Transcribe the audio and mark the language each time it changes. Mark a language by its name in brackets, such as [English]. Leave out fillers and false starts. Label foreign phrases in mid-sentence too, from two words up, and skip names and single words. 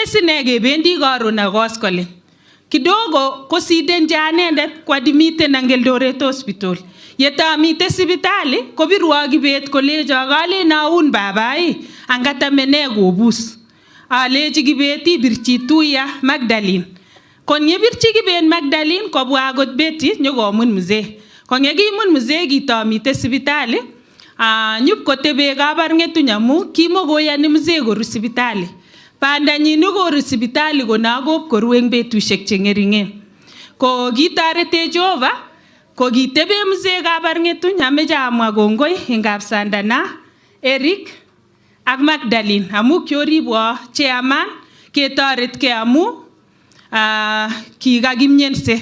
[Kalenjin] sine kebendi karon ak koskolen kidogo kosidenji anendet kwadimiten ang Eldoret hospital yetamite sipitali kobirwa Kibet kolecho kalen aun babai angatamene kobus alechi Kibet ibirchi Tuya Magdalene konyebirchi Kibet Magdalene kobwa akot Betty nyokomun mzee konyekimun mzee kitamite sipitali nyupkotebe Kabarng'etuny amu kimokoyani mzee koru sipitali bandanyin koru sipitali konakop koru eng betusiek cheng'ering'en ko kitorete Jehova ko kitebe mzee Kabarng'etuny ameche amwa kongoi eng Kapsandana Eric ak Magdalene amu kioribwo chairman ketoretkei amu kikakimyense.